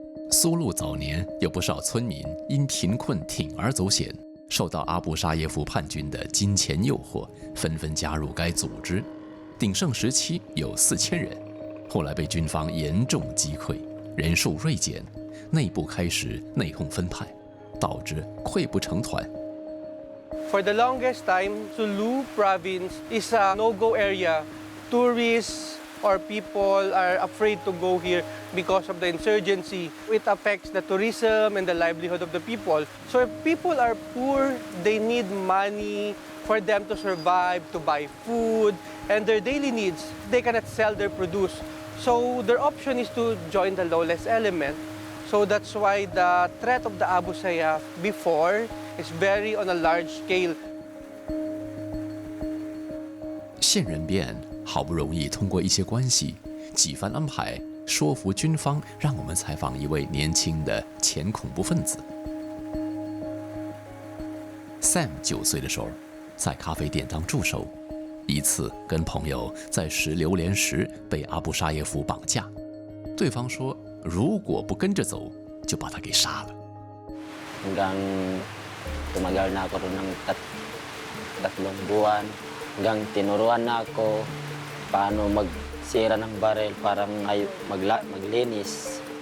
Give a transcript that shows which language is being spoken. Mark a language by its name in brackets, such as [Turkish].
[Chinese] 苏禄早年有不少村民因贫困铤而走险，受到阿布沙耶夫叛军的金钱诱惑，纷纷加入该组织。鼎盛时期有4000人，后来被军方严重击溃，人数锐减，内部开始内讧分派，导致溃不成团。 [English] For the longest time, Sulu province is a no-go area. Tourists or people are afraid to go here because of the insurgency. It affects the tourism and the livelihood of the people. So if people are poor, they need money for them to survive, to buy food, and their daily needs. They cannot sell their produce. So their option is to join the lawless element. So that's why the threat of the Abu Sayyaf before is very on a large scale. [Chinese] 县人变好不容易通过一些关系，几番安排，说服军方让我们采访一位年轻的前恐怖分子。 Sam 9岁的时候，在咖啡店当助手，一次跟朋友在拾榴莲时被阿布沙耶夫绑架，对方说如果不跟着走，就把他给杀了。 [Filipino] Hanggang tumagal na ako ron ng 3 buwan, hanggang tinuruan na ako paano magsira ng baril para maglinis.